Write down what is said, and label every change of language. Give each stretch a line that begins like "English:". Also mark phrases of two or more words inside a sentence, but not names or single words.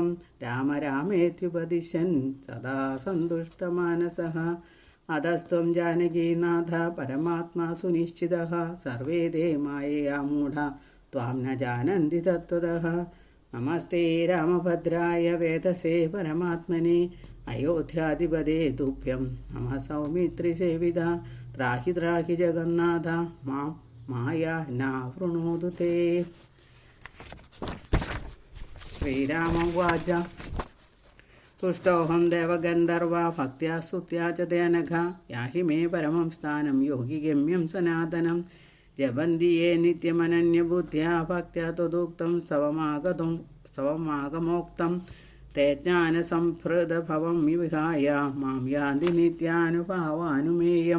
Sanskrit: राम रामेत्युपदिशन् सदा सन्तुष्टमानसः अतस्त्वं जानकीनाथ परमात्मा सुनिश्चितः सर्वे ते मायया मूढा त्वां न जानन्ति तत्त्वतः नमस्ते रामभद्राय वेदसे परमात्मने अयोध्याधिपते तुभ्यं नमः सौमित्रिसेविता ത്രാഹി ത്രാഹി ജഗന്നാഥ മാം മായ നാവൃണോതു തേ. ശ്രീരാമോവാച തുഷ്ടോഹം ദേവഗന്ധർവാ ഭക്ത്യാ സ്തുത്യാ ച തേനഘ യാഹി മേ പരമം സ്ഥാനം യോഗിഗമ്യം സനാതനം ജപന്തി യേ നിത്യമനന്യബുദ്ധ്യാ ഭക്ത്യാ ത്വദുക്തം സ്തവമാഗമോക്തം തേ ജ്ഞാനസംഭൃതഭവം വിഹായ മാം യാന്തി നിത്യാനുഭാവാനുമേയം.